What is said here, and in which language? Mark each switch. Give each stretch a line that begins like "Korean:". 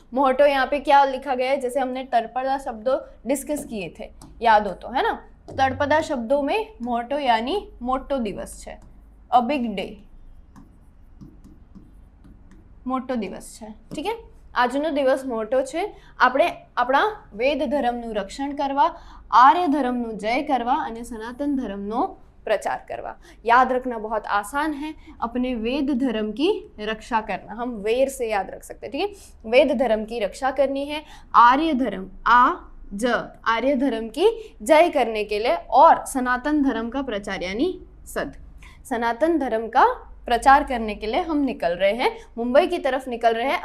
Hindi: मोटो यहाँ पे क्या लिखा गया है? जैसे हमने तड़पदा शब्दों डिस्कस किए थे, याद हो तो, है ना। तड़पदा शब्दों में मोटो यानी
Gujarati: मोटो दिवस छे,
Hindi: अ बिग डे, मोटो दिवस है, ठीक है।
Gujarati: આજનો દિવસ મોટો છે। આપણે આપણા વેદ ધર્મનું રક્ષણ કરવા, આર્ય ધર્મનું જય કરવા અને સનાતન ધર્મનો प्रचार करवा।
Hindi: याद रखना बहुत आसान है, अपने वेद धर्म की रक्षा करना। हम वेर से याद रख सकते हैं, ठीक है। वेद धर्म की रक्षा करनी है, आर्य धर्म आर्य धर्म की जय करने के लिए, और सनातन धर्म का प्रचार यानी सनातन धर्म का प्रचार करने के लिए हम निकल रहे हैं, मुंबई की तरफ निकल रहे हैं।